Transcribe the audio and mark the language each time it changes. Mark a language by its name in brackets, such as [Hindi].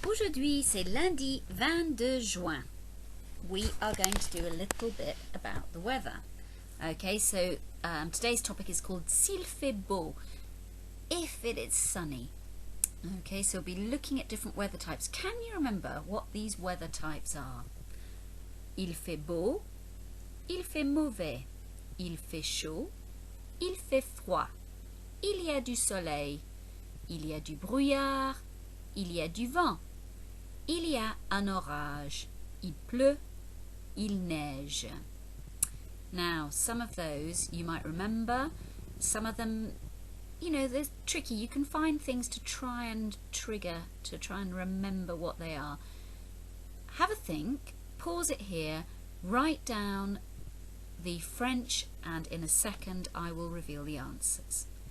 [French] Aujourd'hui c'est lundi 22 juin. [English] We are going to do a little bit about the weather. Okay, so today's topic is called [French] s'il fait beau, [English] if it is sunny. Okay, so we'll be looking at different weather types. Can you remember what these weather types are? [French] Il fait beau, il fait mauvais, il fait chaud, il fait froid, il y a du soleil, il y a du brouillard, il y a du vent, il y a un orage, il pleut, il neige. [English] Now, some of those you might remember, some of them, you know, they're tricky. You can find things to try and trigger, to try and remember what they are. Have a think, pause it here, write down the French, and in a second I will reveal the answers.